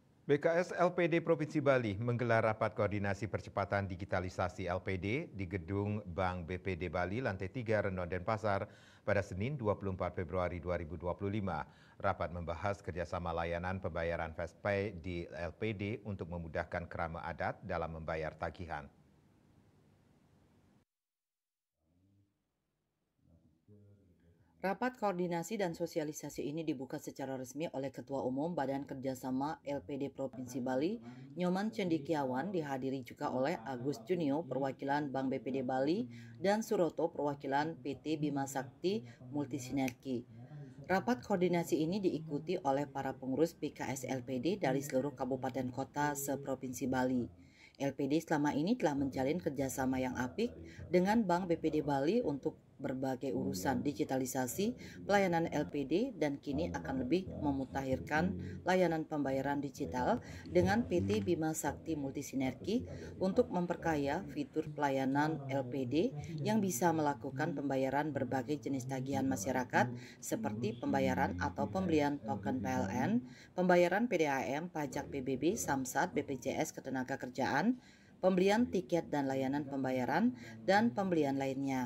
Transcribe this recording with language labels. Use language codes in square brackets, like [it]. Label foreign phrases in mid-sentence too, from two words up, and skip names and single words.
[id] BKS LPD Provinsi Bali menggelar rapat koordinasi percepatan digitalisasi LPD di Gedung Bank BPD Bali lantai 3 Rendon Denpasar pada Senin 24 Februari 2025. Rapat membahas kerjasama layanan pembayaran FastPay di LPD untuk memudahkan kerama adat dalam membayar tagihan. Rapat koordinasi dan sosialisasi ini dibuka secara resmi oleh Ketua Umum Badan Kerjasama LPD Provinsi Bali, Nyoman Cendikiawan, dihadiri juga oleh Agus Junio, perwakilan Bank BPD Bali, dan Suroto, perwakilan PT Bima Sakti Multisinergi. Rapat koordinasi ini diikuti oleh para pengurus BKS LPD dari seluruh kabupaten kota seprovinsi Bali. LPD selama ini telah menjalin kerjasama yang apik dengan Bank BPD Bali untuk berbagai urusan digitalisasi pelayanan LPD dan kini akan lebih memutakhirkan layanan pembayaran digital dengan PT Bima Sakti Multisinergi untuk memperkaya fitur pelayanan LPD yang bisa melakukan pembayaran berbagai jenis tagihan masyarakat seperti pembayaran atau pembelian token PLN, pembayaran PDAM, pajak PBB, Samsat, BPJS Ketenagakerjaan, pembelian tiket dan layanan pembayaran, dan pembelian lainnya.